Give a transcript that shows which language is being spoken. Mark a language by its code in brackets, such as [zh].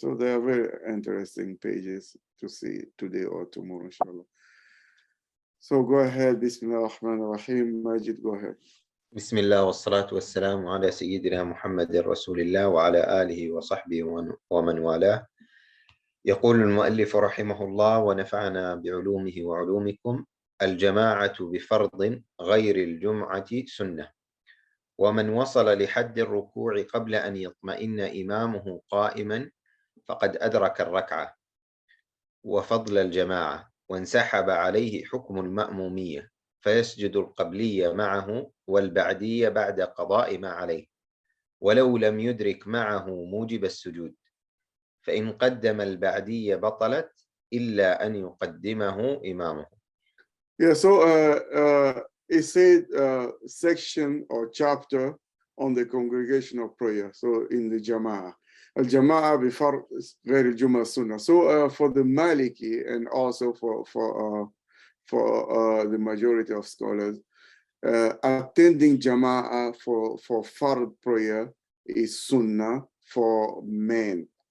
[en] So they are very interesting pages to see today or tomorrow, inshallah. So go ahead, Bismillah ar-Rahman ar-Rahim. Majid, go ahead. [ar] بسم الله والصلاة والسلام على سيدنا محمد رسول الله وعلى آله وصحبه ومن والاه. يقول المؤلف رحمه الله ونفعنا بعلومه وعلومكم: الجماعة بفرض غير الجمعة سنة، ومن وصل لحد الركوع قبل أن يطمئن إمامه قائما فقد أدرك الركعة وفضل الجماعة، وانسحب عليه حكم المأمومية، فيسجد القبلية معه والبعدية بعد قضاء ما عليه، ولو لم يدرك معه موجب السجود، فإن قدم البعدية بطلت إلا أن يقدمه إمامه. [en] Yeah, so it said section or chapter on the congregational prayer. So in the Jama'ah. Al-Jama'ah before [ar] غير الجمعة [en] sunnah. So for the Maliki and also for the majority of scholars, attending Jama'ah for Fard prayer is sunnah for men.